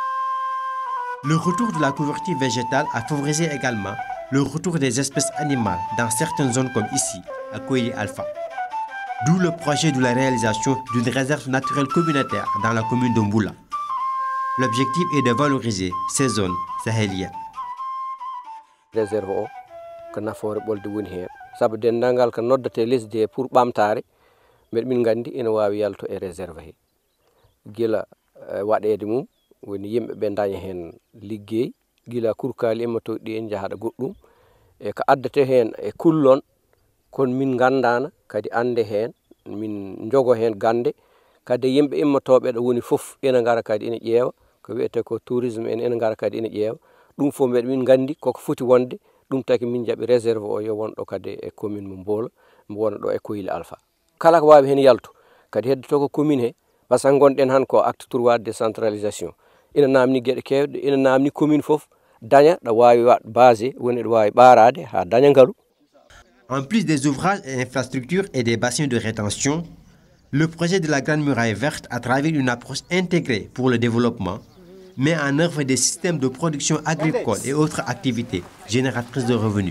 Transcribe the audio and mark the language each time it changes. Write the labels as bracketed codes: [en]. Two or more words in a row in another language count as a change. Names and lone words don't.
[fr] Le retour de la couverture végétale a favorisé également le retour des espèces animales dans certaines zones comme ici, à Koili Alpha. D'où le projet de la réalisation d'une réserve naturelle communautaire dans la commune de Mboula. L'objectif est de valoriser ces zones sahéliennes. [ff] Réserve o ko nafoore ɓolde woni heen sabu denndangal ko noddate lesdi pour ɓamtaare mbeɗa min nganndi ina waawi yalto e réserve he gila waɗeede mum woni yimɓe ɓe daña heen liggey gila kurkaali immotoɗi ɗi en jahaɗa goɗɗum e ko addate heen e kullon kono min nganndana kadi annde heen min jogo heen gannde kadi yimɓe immotoɓe ɗo woni fof ina ngara kadi ina ƴeewa ko wiyete ko tourisme en ina ngara kadi ina ƴeewa ɗum fof mbeɗa min nganndi koko foti wonde ɗum taki min jaɓi réserve o yo wonɗo kadi e commune mo Mbola mo wona ɗo e Koyli Alpha kala ko waawi heen yalto kadi heddoto ko commune he [fr] par ce que [ff] gonɗen han ko [fr] acte 3 décentralisation [ff] ina naamni geɗe kewɗe ina naamni commune fof daña ɗo waawi waɗ basé woni ɗo waawi ɓaarade haa daña ngalu. [fr] En plus des ouvrages et infrastructures et des bassins de rétention, le projet de la Grande Muraille Verte, à travers une approche intégrée pour le développement, met en œuvre des systèmes de production agricole et autres activités génératrices de revenus.